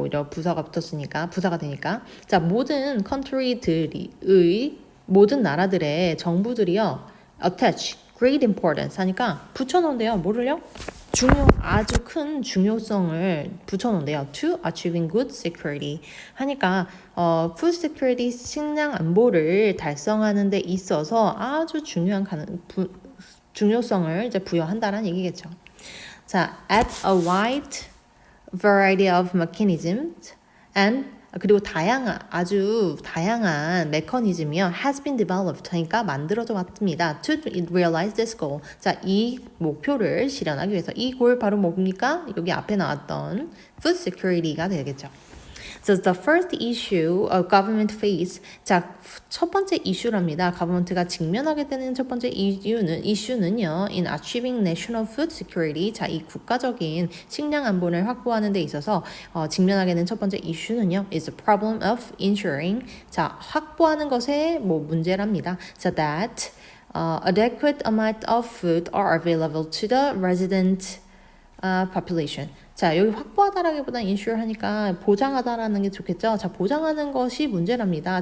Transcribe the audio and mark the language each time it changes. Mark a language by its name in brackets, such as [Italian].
[Korean] 오히려 부사가 붙었으니까, 부사가 되니까. 자, 모든 country들의 모든 나라들의 정부들이요. [English] attach great importance [Korean] 하니까 붙여놓은대요. 뭐를요? 아주 큰 중요성을 붙여놓은대요. [English] to achieving good security [Korean] 하니까 food security 식량 안보를 달성하는 데 있어서 아주 중요한 중요성을 이제 부여한다라는 얘기겠죠. [English] 자, at a wide variety of mechanisms and [Korean] 그리고 아주 다양한 메커니즘이요 [English] has been developed [Korean] 하니까 만들어져 왔습니다. [English] to realize this goal. [Korean] 자, 이 목표를 실현하기 위해서 이 골 바로 뭡니까? 여기 앞에 나왔던 food security가 되겠죠. [English] So the first issue government face. [Korean] 자, 첫 번째 이슈랍니다. government가 직면하게 되는 첫 번째 이슈는요. [English] in achieving national food security. [Korean] 자, 이 국가적인 식량 안보를 확보하는 데 있어서 직면하게 되는 첫 번째 이슈는요. [English] is the problem of ensuring. [Korean] 자, 확보하는 것에 문제랍니다. [English] 자, that adequate amount of food are available to the resident population. [Korean] 자, 여기 확보하다라기보다 ensure 하니까 보장하다라는 게 좋겠죠. 자, 보장하는 것이 문제랍니다.